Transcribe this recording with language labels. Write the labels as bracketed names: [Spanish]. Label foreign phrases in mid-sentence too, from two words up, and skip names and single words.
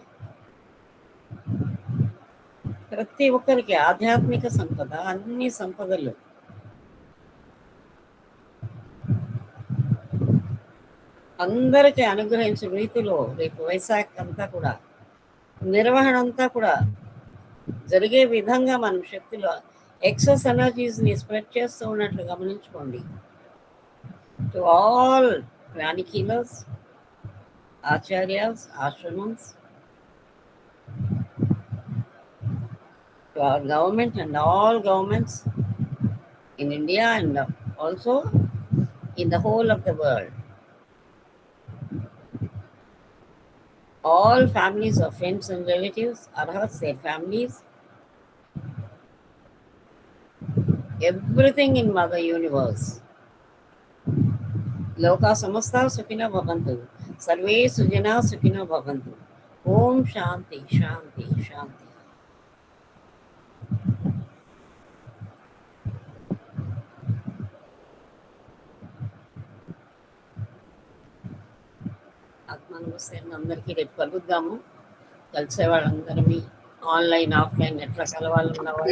[Telugu] ప్రతి ఒక్కరికి ఆధ్యాత్మిక సంపద, అన్ని సంపదలు అందరికీ అనుగ్రహించే రీతిలో రేపు వైశాఖ్ అంతా కూడా నిర్వహణ అంతా కూడా జరిగే విధంగా మనం శక్తిలో [English] excess energies-ni spread [Telugu] చేస్తూ ఉన్నట్లు గమనించుకోండి. [English] To all pranic healers, acharyas, ashramans, to our government and all governments in India and also in the whole of the world. All families of friends and relatives, arhats, their families, everything in Mother Universe. [Sanskrit] लोकाः समस्ताः सुखिनो भवन्तु, सर्वे सुजनाः सुखिनो भवन्तु. ॐ शान्तिः, शान्तिः, शान्तिः. [Telugu] నమస్తే అందరికీ రేపు కలుద్దాము. కలిసే వాళ్ళందరం ఆన్లైన్ ఆఫ్లైన్ ఎట్లా కలవాలన్న